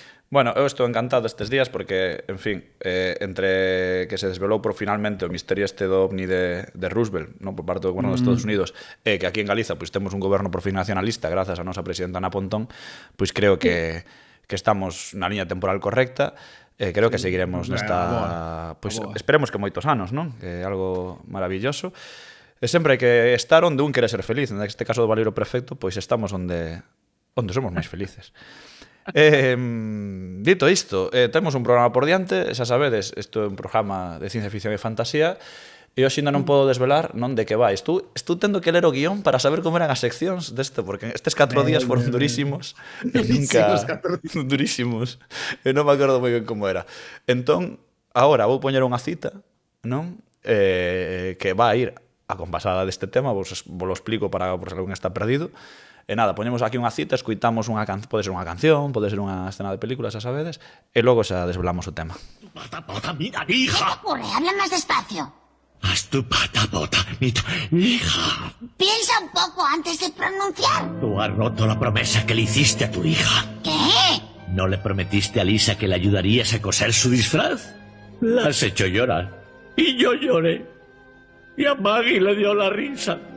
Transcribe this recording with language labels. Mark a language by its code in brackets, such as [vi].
[gl] Bueno, eu estou encantado estes días porque, en fin, entre que se desvelou por finalmente o misterio este do ovni de Roosevelt, non, por parte do goberno dos Estados Unidos, e que aquí en Galiza pois temos un goberno por fin nacionalista grazas a nosa presidenta Ana Pontón, pois creo que estamos na liña temporal correcta. Creo que seguiremos nesta... Pois esperemos que moitos anos, non? Que é algo maravilloso. E sempre hai que estar onde un quere ser feliz. Neste caso do Baleiro Perfecto, pois estamos onde somos máis felices. Dito isto, temos un programa por diante, xa sabedes, isto é un programa de ciencia ficción e fantasía, e hoxe ainda non podo desvelar non de que vai. Estou tendo que ler o guión para saber como eran as seccións desto, porque estes 4 días foron durísimos e nunca... durísimos, e non me acordo moi ben como era. Entón, agora vou poñer unha cita, non? Que vai ir acompasada deste tema, [es] vos lo explico [gl] para por se alguén está perdido. E nada, poñemos aquí unha cita, escuitamos pode ser unha canción, pode ser unha escena de película, xa sabedes, e logo xa desvelamos o tema. [es] Pata, pata, mira, hija. ¿Qué ocurre? Habla más despacio. Haz tu pata, bota, mira, hija. Piensa un poco antes de pronunciar. Tú has roto la promesa que le hiciste a tu hija. ¿Qué? ¿No le prometiste a Lisa que le ayudarías a coser su disfraz? La has hecho llorar. Y yo lloré. Y a Maggie le dio la risa.